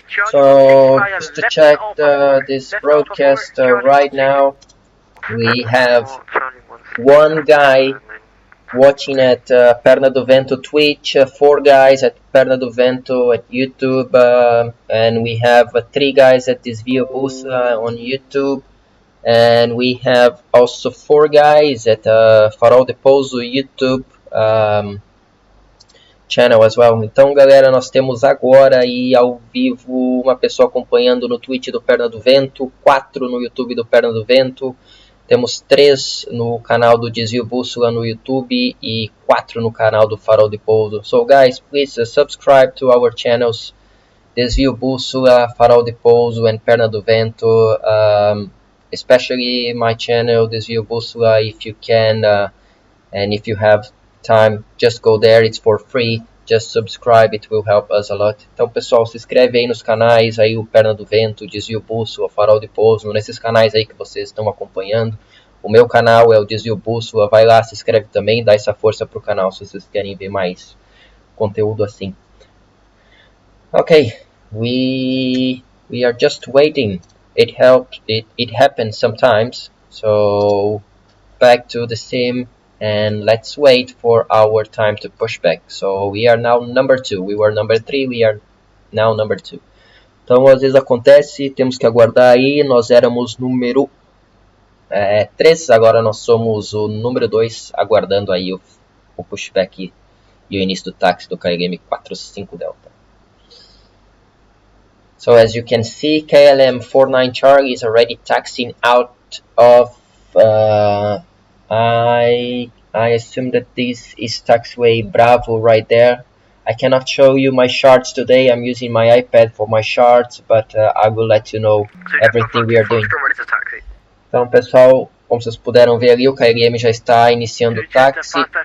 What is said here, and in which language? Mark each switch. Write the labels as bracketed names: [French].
[English] So, just to check this broadcast right now, we have one guy watching at Perna do Vento Twitch, 4 guys at Perna do Vento at YouTube, and we have 3 guys at Desvio Bússola on YouTube, and we have also 4 guys at Farol de Pouso YouTube channel as well. [Portuguese] Então, galera, nós temos agora aí ao vivo uma pessoa acompanhando no Twitch do Perna do Vento, 4 no YouTube do Perna do Vento. Temos 3 no canal do Desvio Bússola no YouTube e 4 no canal do Farol de Pouso. [English] So guys, please subscribe to our channels Desvio Bússola, Farol de Pouso and Perna do Vento. especially my channel Desvio Bússola, if you can, and if you have time, just go there, it's for free. Just subscribe, it will help us a lot. [Portuguese] Então, pessoal, se inscreve aí nos canais, aí o Perna do Vento, Desvio Bússola, Farol de Pouso, nesses canais aí que vocês estão acompanhando. O meu canal é o Desvio Bússola, vai lá, se inscreve também, dá essa força pro canal se vocês querem ver mais conteúdo assim. [English] Okay, we are just waiting. It happens sometimes. So back to the sim and let's wait for our time to push back. So we are now number 2. We were number 3, we are now number 2. [Portuguese] Então às vezes acontece, temos que aguardar aí. Nós éramos número 3, agora nós somos o número 2, aguardando aí o pushback e o início do táxi do KLM 45 Delta. [English] So as you can see, KLM 49 Charlie is already taxiing out of, I assume that this is taxiway Bravo right there. I cannot show you my charts today, I'm using my iPad for my charts, but I will let you know everything we are doing. [Portuguese] Então pessoal, como vocês puderam ver ali, o KLM já está iniciando o táxi.